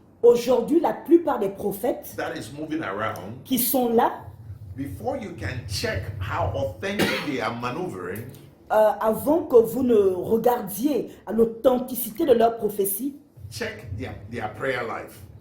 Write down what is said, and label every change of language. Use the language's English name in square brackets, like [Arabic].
[French] Aujourd'hui, la plupart des prophètes [English] that is moving around, [French] qui sont là, [English] before you can check how authentic they are maneuvering, [French] avant que vous ne regardiez à l'authenticité de leur prophétie, [English] check their prayer life.